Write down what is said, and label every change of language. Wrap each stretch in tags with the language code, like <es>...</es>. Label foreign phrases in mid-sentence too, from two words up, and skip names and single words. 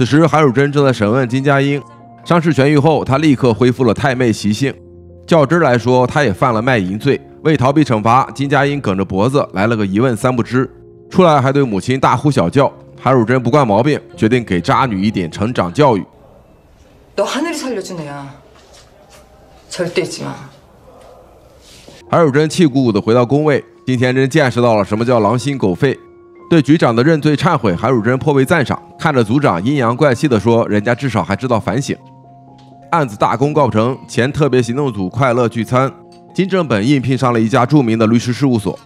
<zh>此时韩汝珍正在审问金佳英，伤势痊愈后，她立刻恢复了太妹习性。较真来说，她也犯了卖淫罪。为逃避惩罚，金佳英梗着脖子来了个一问三不知，出来还对母亲大呼小叫。韩汝珍不惯毛病，决定给渣女一点成长教育。</zh> <ko>너 하늘이 살려준 애야. 절대 잊지 마.</ko> <zh>韩汝珍气鼓鼓地回到宫位，金田真见识到了什么叫狼心狗肺，对局长的认罪忏悔，韩汝珍颇为赞赏。看着组长阴阳怪气地说：“人家至少还知道反省。” 案子大功告成，前特别行动组快乐聚餐，金正本应聘上了一家著名的律师事务所。</zh>